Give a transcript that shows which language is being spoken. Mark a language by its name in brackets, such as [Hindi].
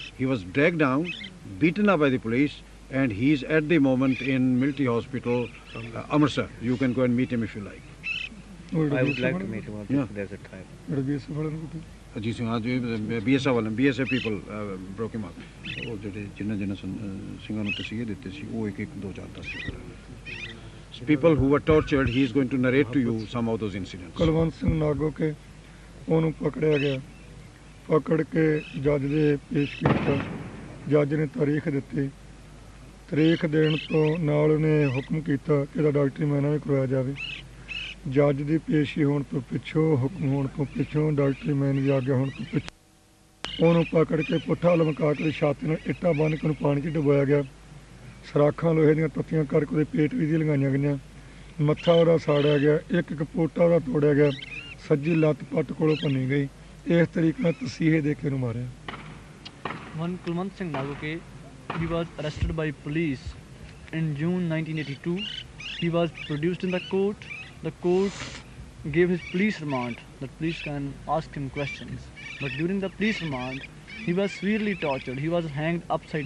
[English] He was dragged down, beaten up by the police, and he's at the moment in military hospital, Amritsar. You can go and meet him if you like. I would like to meet him Yeah. if there's a time. Ajit Singh, BSF [Punjabi] ਵਾਲੇ [English] BSF people broke him up. [Punjabi] ਉਹ ਜਿਹੜੇ ਜਿਨ੍ਹਾਂ ਸਿੰਘਾਂ ਨੂੰ ਤਸੀਹੇ ਦਿੱਤੇ ਸੀ ਉਹ ਇੱਕ 2 4 10 [English] people who were tortured. He is going to narrate to you some of those incidents. [Punjabi] Kulwant Singh ਨਾਗੋ ਕੇ ਉਹਨੂੰ ਪਕੜਿਆ ਗਿਆ, ਪਕੜ ਕੇ ਜੱਜ ਦੇ ਪੇਸ਼ ਕੀਤਾ। ਜੱਜ ਨੇ ਤਾਰੀਖ ਦਿੱਤੀ, ਤਾਰੀਖ ਦੇਣ ਤੋਂ ਨਾਲ ਉਹਨੇ ਹੁਕਮ ਕੀਤਾ ਕਿ ਇਹਦਾ ਡਾਕਟਰੀ ਮੁਆਇਨਾ ਵੀ ਕਰਵਾਇਆ ਜਾਵੇ। ਜੱਜ ਦੀ ਪੇਸ਼ੀ ਹੋਣ ਤੋਂ ਪਿੱਛੋਂ, ਹੁਕਮ ਹੋਣ ਤੋਂ ਪਿੱਛੋਂ, ਡਾਕਟਰੀ ਮੁਆਇਨੇ ਦੀ ਆਗਿਆ ਹੋਣ ਤੋਂ ਪਿੱਛੋਂ ਉਹਨੂੰ ਪਕੜ ਕੇ ਪੁੱਠਾ ਲਮਕਾ ਕੇ ਛਾਤੀ ਨਾਲ ਇੱਟਾਂ ਬੰਨ੍ਹ ਕੇ ਉਹਨੂੰ ਪਾਣੀ 'ਚ ਡੁਬੋਇਆ ਗਿਆ। ਸਰਾਖਾਂ ਲੋਹੇ ਦੀਆਂ ਤੱਤੀਆਂ ਕਰਕੇ ਉਹਦੇ ਪੇਟ ਵੀ ਲਗਾਈਆਂ ਗਈਆਂ। ਮੱਥਾ ਉਹਦਾ ਸਾੜਿਆ ਗਿਆ, ਇੱਕ ਪੋਟਾ ਉਹਦਾ ਤੋੜਿਆ ਗਿਆ, ਸੱਜੀ ਲੱਤ ਪੱਟ ਕੋਲੋਂ ਭੰਨੀ ਗਈ। ਇਸ ਤਰੀਕੇ ਨਾਲ ਤਸੀਹੇ ਦੇ ਕੇ ਉਹਨੂੰ ਮਾਰਿਆ। [English] One Kulwant Singh Nagoke he was arrested by police in June 1982. He was produced in the court. The court gave his police remand, that police can ask him questions. But during the police remand, he was severely tortured. He was hanged upside